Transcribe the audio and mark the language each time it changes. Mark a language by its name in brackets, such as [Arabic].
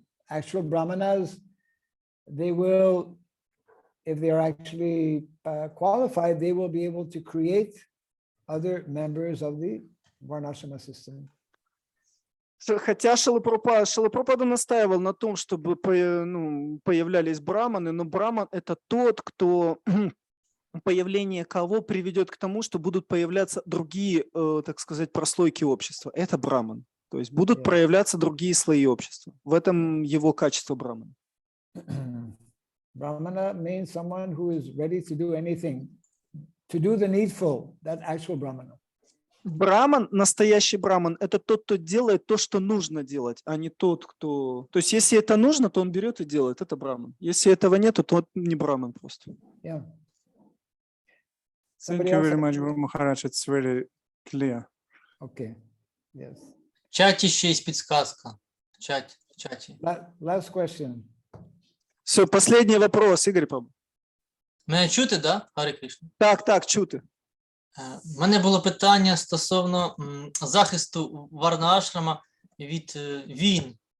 [English] Actual brahmanas, they will, if they are actually qualified, they will be able to create other members of the varnashrama system. [Russian] Хотя Шрила Прабхупада настаивал на том, чтобы появлялись браманы, но браман – это тот, кто появление кого приведет к тому, что будут появляться другие, так сказать, прослойки общества. Это браман. То есть будут проявляться другие слои общества. В этом его качество брамана. [English] Brahmana means someone who is ready to do anything, to do the needful, that actual brahmana. [Russian] Браман, настоящий браман, это тот, кто делает то, что нужно делать, а не тот, кто... То есть если это нужно, то он берет и делает. Это браман. Если этого нет, то он не браман просто. [English] Yeah. Thank you very much, Guru Maharaj. It's very clear. Okay. Yes. [Ukrainian] В чаті ще є підсказка. В чаті. в чаті. [English] Last question. [Russian] Все, последний вопрос, Игорь Павлович. [Ukrainian] Мене чути, да, Гарі Кришна? Так, чути. У мене було питання стосовно захисту варнашрама від війн.